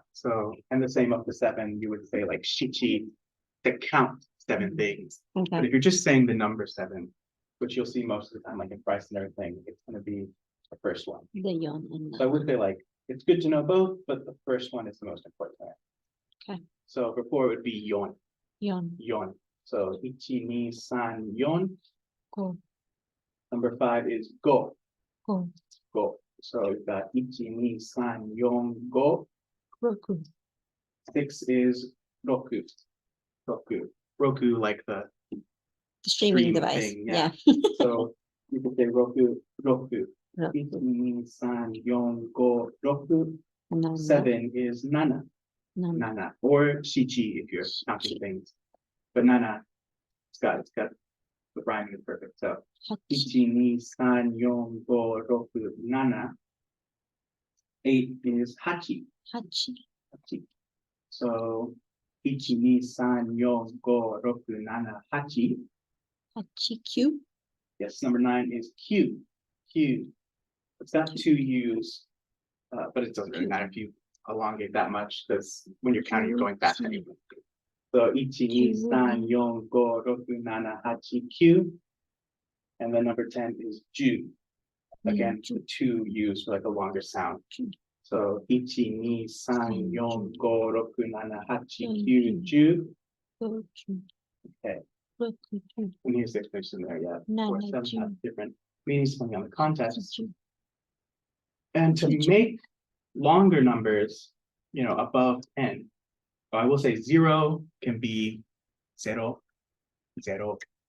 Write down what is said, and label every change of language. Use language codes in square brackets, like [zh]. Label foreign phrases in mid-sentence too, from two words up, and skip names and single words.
[en] So, and the same up to 7, you would say like shichi to count 7 things. But Okay, if you're just saying the number 7, which you'll see most of the time, like in price and everything, it's going to be the first one. the yon and So I would say like, it's good to know both, but the first one is the most important. Okay. So before it would be yon, yon. yon. So [ja] ichi, ni, san, yon. [en] Go, Number 5 is go, go, go. So we've got ichi, [ja] ni, san, yon, [en] go. roku. 6 is [ja] roku, roku. [en] Roku, like the The streaming stream device, thing, yeah. So you could say [ja] roku, roku. [en] Roku. Ichi, [ja] ni, san, yon, go, roku. [en] No, no, 7 is nana, no, no. nana, or shichi if you're counting things. But nana, it's got the rhyming is perfect. So Hachi, [ja] ichi, ni, san, yon, go, roku, [en] nana. 8 is hachi, hachi, hachi. So ichi, [ja] ni, san, yon, go, roku, [en] nana, hachi. [ja] hachi, Q. [en] Yes, number 9 is [ja] Q, Q. [en] It's got 2 U's, but it doesn't really matter if you elongate that much, because when you're counting, you're going fast anyway. So ichi, [ja] ni, san, yon, go, roku, [en] nana, [ja] hachi, Q. [en] And then number 10 is Ju. Again, the 2 U's for like a longer sound. So ichi, [ja] ni, san, yon, go, roku, nana, hachi, Q, Ju. Go, Q. [en] Okay. Roku, Q. And here's the explanation there, yeah. Nana, Of course, some Ju. have different meanings depending on the context. Ju. And to Ju. make longer numbers, above 10, I will say 0 can be 0, 0.